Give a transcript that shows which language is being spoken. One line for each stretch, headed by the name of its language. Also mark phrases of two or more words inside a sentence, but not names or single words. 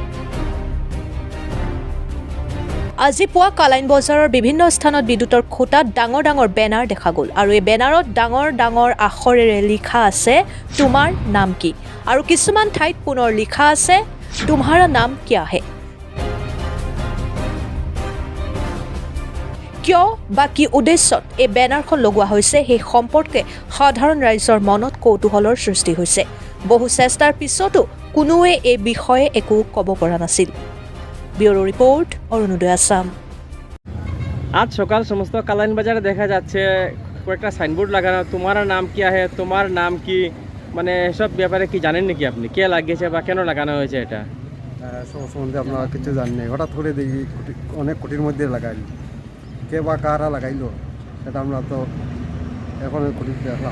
Assamese: আজি পুৱা কালাইন বজাৰৰ বিভিন্ন স্থানত বিদ্যুতৰ খুঁটাত ডাঙৰ ডাঙৰ বেনাৰ দেখা গ'ল আৰু এই বেনাৰত ডাঙৰ ডাঙৰ আখৰেৰে লিখা আছে তোমাৰ নাম কি, আৰু কিছুমান ঠাইত পুনৰ লিখা আছে
Hindi: तुम्हारा नाम क्या है।
Assamese: কিয় বা কি উদ্দেশ্যত এই বেনাৰখন লগোৱা হৈছে সেই সম্পৰ্কে সাধাৰণ ৰাইজৰ মনত কৌতূহলৰ সৃষ্টি হৈছে। বহু চেষ্টাৰ পিছতো কোনোৱে এই বিষয়ে একো ক'ব পৰা নাছিল।
English: bureau report,
Bangla: অরুণোদয় আসাম। আজ সকাল সমস্ত কালাইন বাজারে দেখা যাচ্ছে কয়েকটা সাইনবোর্ড লাগানো, তোমার নাম কি আছে, তোমার নাম কি, মানে এসব ব্যাপারে কি জানেন নাকি আপনি? কে লাগিয়েছে বা কেন লাগানো হয়েছে এটা? সব সম্বন্ধে আপনারা কিছু জানেন না, হঠাৎ করে দেখি অনেক কোটির মধ্যে লাগাইল, কে বা কারা লাগাইলো সেটা আমরা তো এখন কোটি দেখলাম।